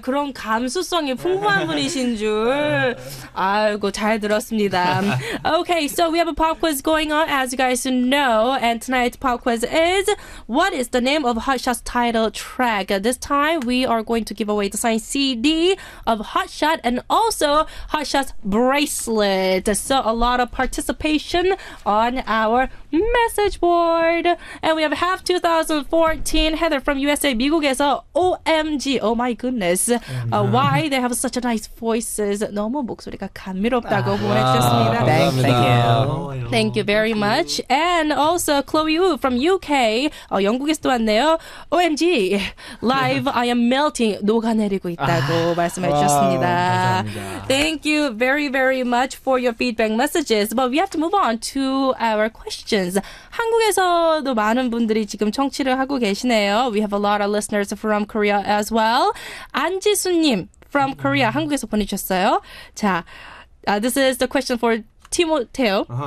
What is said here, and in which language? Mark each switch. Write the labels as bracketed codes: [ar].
[ko] 그런 감수성이 풍부한 분이신 줄. 아이고, 잘 들었습니다. [en] Okay, so we have a pop quiz going on, as you guys know, and tonight's pop quiz is, what is the name of HOTSHOT's title track? This time, we are going to give away the signed CD of HOTSHOT and also HOTSHOT's bracelet. So a lot of participation on our message board. And we have half 2014 Heather from USA, [ko] 미국에서 [en] OMG, oh my goodness, why they have such a nice voices. [ko] 너무 목소리가 감미롭다고 보내주셨습니다. [en] Thank you. Thank you very much. And also Chloe Wu from UK, [ko] 영국에서도 왔네요. [en] OMG, live I am melting, [ko] 녹아내리고 있다고 말씀해 주셨습니다. [en] Thank you very, very much for your feedback messages. But we have to move on to our questions. [ko] 한국에서도 많은 분들이 지금 청취를 하고 계시네요. [en] We have a lot of listeners from Korea as well. [ko] 안지수님 [en] from Korea, [ko] 한국에서 보내주셨어요. [en] 자, this is the question for 티모테오.